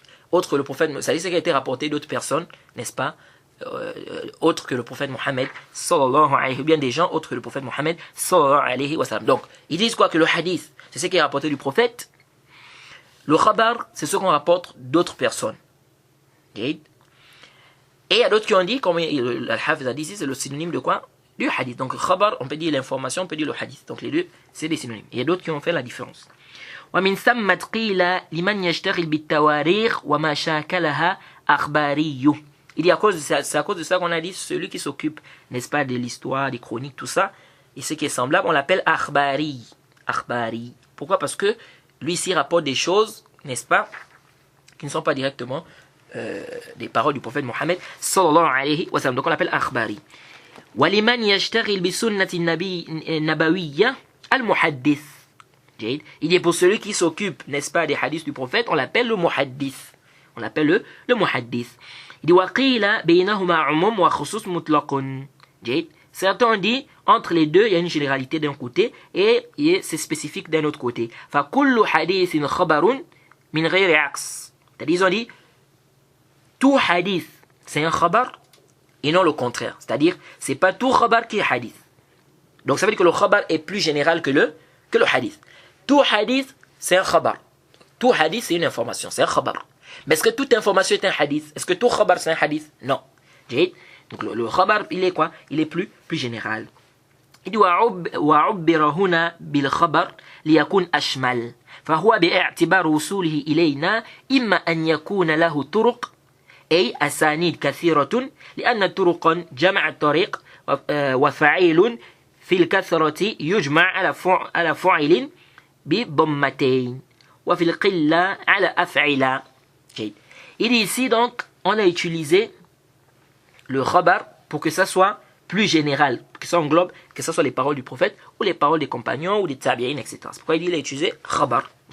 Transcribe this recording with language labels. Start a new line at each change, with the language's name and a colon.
French: Autre le prophète, c'est ce qui a été rapporté d'autres personnes, n'est-ce pas? Autres que le prophète Mohammed sallallahu alayhi, ou bien des gens autres que le prophète Mohammed sallallahu alayhi wa sallam. Donc, ils disent quoi? Que le hadith, c'est ce qui est rapporté du prophète. Le khabar, c'est ce qu'on rapporte d'autres personnes. Et il y a d'autres qui ont dit, comme Al-Hafidh a dit ici, c'est le synonyme de quoi? Du hadith. Donc, khabar, on peut dire l'information, on peut dire le hadith. Donc, les deux, c'est des synonymes. Il y a d'autres qui ont fait la différence.
Arabic: ومن ثم قيل لمن يشتغل بالتواريخ وما شاكلها أخباري.
French: Il dit c'est à cause de ça qu'on a dit celui qui s'occupe, n'est-ce pas, de l'histoire, des chroniques, tout ça, et ce qui est semblable, on l'appelle akhbari. Akhbari. Pourquoi? Parce que lui ici rapporte des choses, n'est-ce pas, qui ne sont pas directement des paroles du prophète Mohammed sallallahu alayhi wa sallam. Donc on l'appelle akhbari.
Arabic: وَلِمَنْ يَشْتَغِلْ بِسُنَّةِ النَّبَوِيَّةِ الْمُحَدِّثِ.
French: Il dit pour celui qui s'occupe, n'est-ce pas, des hadiths du prophète, on l'appelle le muhaddith. On l'appelle le muhaddith. Il dit
Arabic: وَقِيلَ بَيْنَهُمَا عُمُومٌ وَخُصُوصٌ مُطْلَقٌ.
French: Certains ont dit, entre les deux, il y a une généralité d'un côté et c'est spécifique d'un autre côté.
Arabic: فَكُلُّ حَدِيثٍ خَبَرٌ مِنْ غَيْرِ عَكْسٍ.
French: C'est-à-dire, ils ont dit, tout hadith, c'est un khabar et non le contraire. C'est-à-dire, c'est pas tout khabar qui est hadith. Donc ça veut dire que le khabar est plus général que le hadith. Tout hadith, c'est un khabar. Tout hadith, c'est une information, c'est un khabar. Mais est-ce que toute information est un hadith? Est-ce que tout khabar, c'est un hadith? Non. Donc le khabar, il est quoi? Il est plus général. Il dit
Arabic: وعبر هنا بالخبر ليكون أشمل فهو باعتبار وصوله إلينا إما أن يكون له طرق أي أسانيد كثيرة لأن طرقا جمع الطريق وفعيل في الكثرة يجمع على فعل بضمتين وفي القلة على أفعل.
French: Il dit ici donc on a utilisé le khabar pour que ça soit plus général, que ça englobe, que ce soit les paroles du prophète ou les paroles des compagnons ou des tabi'in, etc. C'est pourquoi il a utilisé khabar.